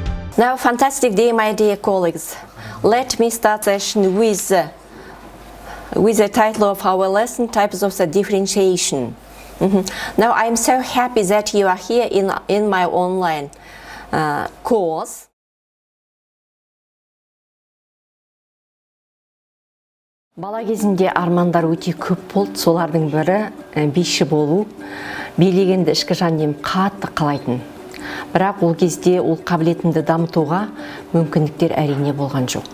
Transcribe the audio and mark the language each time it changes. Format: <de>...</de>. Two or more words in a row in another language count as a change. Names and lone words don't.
<en>Now, fantastic day, my dear colleagues. Let me start session with the title of our lesson, Types of the Differentiation. Now, I'm so happy that you are here in my online course.</en> <kk>Бала кезімде армандар өте көп болды. Солардың бірі биші болу. Билегенді ішкі жаным қатты қалайтын. Бірақ ол кезде ол қабілетімді дамытуға мүмкіндіктер әрине болған жоқ.</kk>